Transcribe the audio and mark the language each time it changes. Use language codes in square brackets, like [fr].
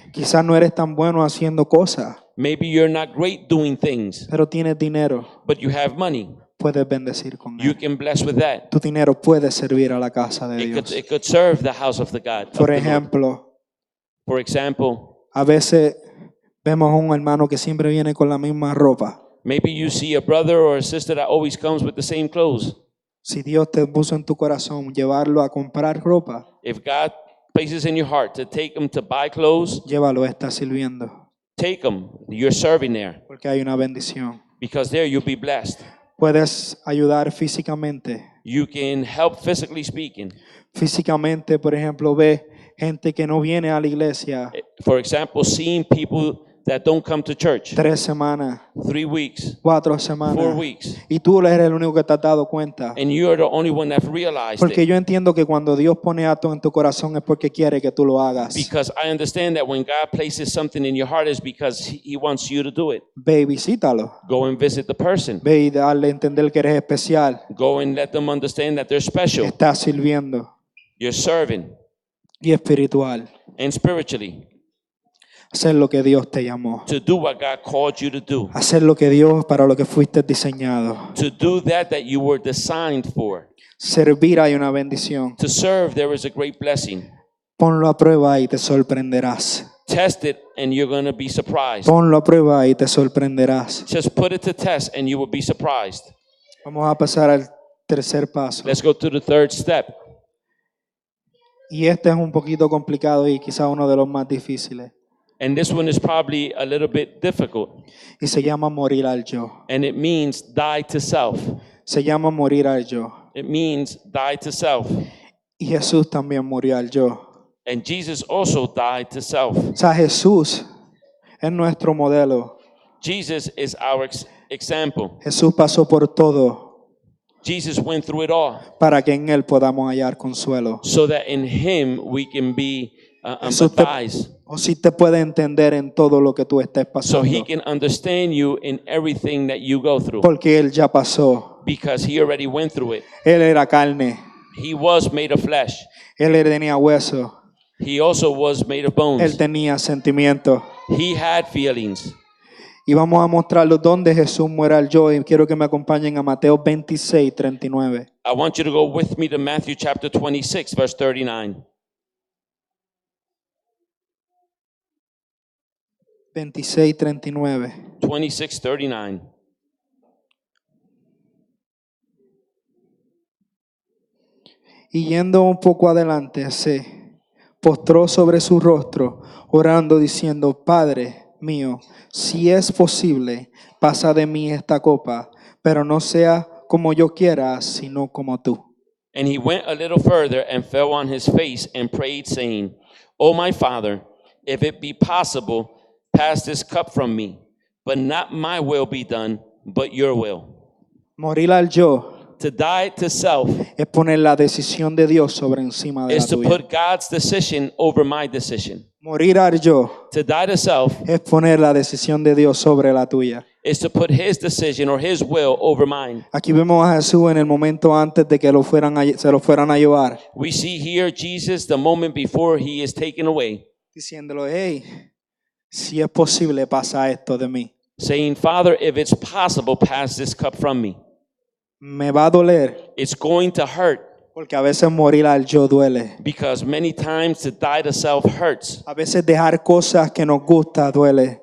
[es] quizás no eres tan bueno haciendo cosas, [en] maybe you're not great doing things, [es] pero tienes dinero, [en] but you have money. [es] puedes bendecir con [en] You [es] él. [en] can bless with that. [es] Tu dinero puede servir a la casa de Dios. [en] It could serve the house of the God. of [es] Por [en] the Lord. [es] ejemplo, [en] For example, [es] a veces vemos a un hermano que siempre viene con la misma ropa. [en] maybe you see a brother or a sister that always comes with the same clothes. [es] Si Dios te puso en tu corazón llevarlo a comprar ropa, [en] If God places in your heart to take them to buy clothes, [es] llévalo, está sirviendo, [en] take them. You're serving there [es] porque hay una bendición. [en] because there you'll be blessed. [es] Puedes ayudar físicamente. [en] You can help physically speaking. [es] Físicamente, por ejemplo, ve gente que no viene a la iglesia [en] For example, seeing people that don't come to church [es] 3 semanas, [en] 3 weeks, [es] 4 [en] 4 [es] semanas, [en] weeks, [es] y tú eres el único que te has dado cuenta. [en] and you're the only one that realized [es] Porque [en] it. [es] yo entiendo que cuando Dios pone algo en tu corazón es porque quiere que tú lo hagas. [en] Because I understand that when God places something in your heart is because He wants you to do it. [es] Ve y visítalo. [en] Go and visit the person. [es] Ve y darle a entender que eres especial. [en] Go and let them understand that they're special. [es] Estás sirviendo. [en] You're serving. [es] Y espiritual. [en] And spiritually, [es] Hacer lo que Dios te llamó. [en] to do what God called you to do. [es] Hacer lo que Dios para lo que fuiste diseñado. [en] To do that you were designed for. [es] Servir hay una bendición. [en] To serve, there is a great blessing. [es] Ponlo a prueba y te sorprenderás. [en] Test it and you're going to be surprised. [es] Ponlo a prueba y te sorprenderás. [en] Just put it to test and you will be surprised. [es] Vamos a pasar al tercer paso. [en] Let's go to the third step. [es] Y este es un poquito complicado y quizá uno de los más difíciles. [en] And this one is probably a little bit difficult. [es] Y se llama morir al yo. [en] And it means die to self. [es] Se llama morir al yo. [en] It means die to self. [es] Y Jesús también murió al yo. [en] And Jesus also died to self. [es] O sea, Jesús es nuestro modelo. [en] Jesus is our example. [es] Jesús pasó por todo [en] Jesus went through it all [es] para que en Él podamos hallar consuelo. [en] so that in him we can be [es] Jesús te, [en] empathize. [es] o si te puede entender en todo lo que tú estés [en] So he [es] pasando. [en] can understand you in everything that you go through [es] Porque Él ya pasó. [en] because he already went through it. [es] Él era carne. [en] He was made of flesh. [es] Él tenía hueso. [en] He also was made of [es] Él [en] bones. [es] tenía sentimientos. [en] He had feelings. [es] Y vamos a mostrarlos donde Jesús muera al yo. Y quiero que me acompañen a Mateo 26, 39. [en] I want you to go with me to Matthew chapter 26, verse 39. [es] 26, 39. [en] 26, 39. [es] Y yendo un poco adelante, se postró sobre su rostro, orando, diciendo: Padre mío, si es posible, pasa de mí esta copa, pero no sea como yo quiera, sino como tú. [en] And he went a little further and fell on his face and prayed, saying, O my Father, if it be possible, pass this cup from me, but not my will be done, but your will. [es] Morir al yo [en] To die to self [es] es poner la decisión de Dios sobre encima de la [en] is to [es] tuya. [en] put God's decision over my decision. [es] Morir al yo [en] To die to self [es] es poner la decisión de Dios sobre la tuya. [en] is to put his decision or his will over mine. [es] Aquí vemos a Jesús en el momento antes de que se lo fueran a llevar, [en] We see here Jesus the moment before he is taken away, [es] diciéndole: hey, si es posible, pasa esto de mí. [en] saying, Father, if it's possible, pass this cup from me. [es] Me va a doler, [en] It's going to hurt [es] porque a veces morir al yo duele. [en] because many times to die to self hurts. [es] A veces dejar cosas que nos gusta duele.